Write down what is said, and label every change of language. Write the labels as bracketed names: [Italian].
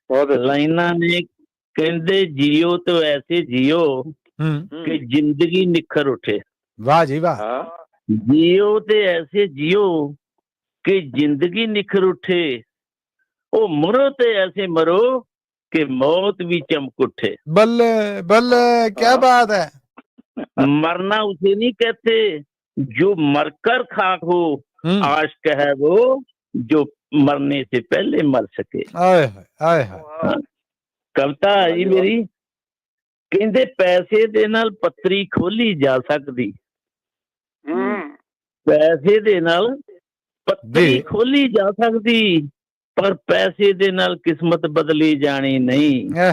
[Punjabi] ਲਾਈਨਾਂ ਨੇ ਕਹਿੰਦੇ ਜੀਓ ਤੇ ਐਸੇ ਜੀਓ ਕਿ ਜ਼ਿੰਦਗੀ ਨਿਖਰ ਉਠੇ। ਵਾਹ ਜੀ ਵਾਹ। ਜੀਓ ਤੇ ਐਸੇ ਜੀਓ ਕਿ ਜ਼ਿੰਦਗੀ ਨਿਖਰ ਉਠੇ, ਉਹ ਮਰੋ ਤੇ ਐਸੇ ਮਰੋ ਕਿ ਮੌਤ ਵੀ ਚਮਕ ਉਠੇ। ਬੱਲੇ ਬੱਲੇ, ਕੀ ਬਾਤ ਹੈ। [Hindi] मरना उसे नहीं कहते जो मरकर खाक हो, आशिक है वो जो मरने से पहले मर सके। [Punjabi] ਆਏ ਹਾਏ ਆਏ ਹਾਏ हाँ, कविता जी मेरी ਕਹਿੰਦੇ ਪੈਸੇ ਦੇ ਨਾਲ ਪੱਤਰੀ ਖੋਲੀ ਜਾ ਸਕਦੀ, ਪੈਸੇ ਦੇ ਨਾਲ ਪੱਤਰੀ ਖੋਲੀ ਜਾ ਸਕਦੀ, ਪਰ ਪੈਸੇ ਦੇ ਨਾਲ ਕਿਸਮਤ ਬਦਲੀ ਜਾਣੀ ਨਹੀਂ।